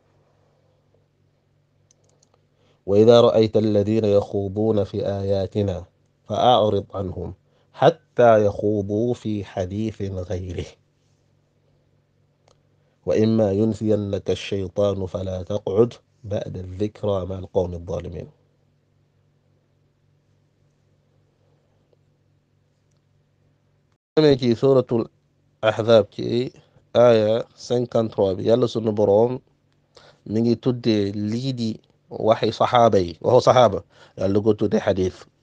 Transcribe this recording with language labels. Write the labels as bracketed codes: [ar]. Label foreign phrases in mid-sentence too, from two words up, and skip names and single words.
[ar] وإذا رأيت الذين يخوضون في آياتنا فأعرض عنهم حتى يخوضوا في حديث غيره وإما ينسينك الشيطان فلا تقعد بعد الذكرى مع القوم الظالمين [wo] ci suratul ahzab ci aya 53 bi yàlla sunu boroom mi ngi tuddee lii di waxi saxaaba yi waxu saxaaba yàlla ko tuddee xadis